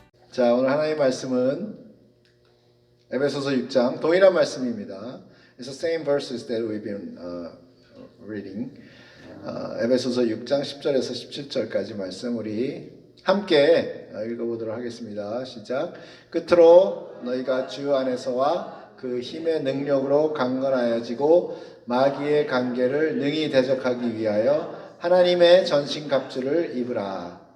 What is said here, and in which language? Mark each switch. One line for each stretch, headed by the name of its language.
Korean: 자, 오늘 하나님의 말씀은 에베소서 6장 동일한 말씀입니다.
English: It's the same verses that we've been reading.
Korean: 에베소서 6장 10절에서 17절까지 말씀 우리 함께 읽어보도록 하겠습니다. 시작. 끝으로 너희가 주 안에서와 그 힘의 능력으로 강건하여지고 마귀의 관계를 능히 대적하기 위하여 하나님의 전신갑주를 입으라.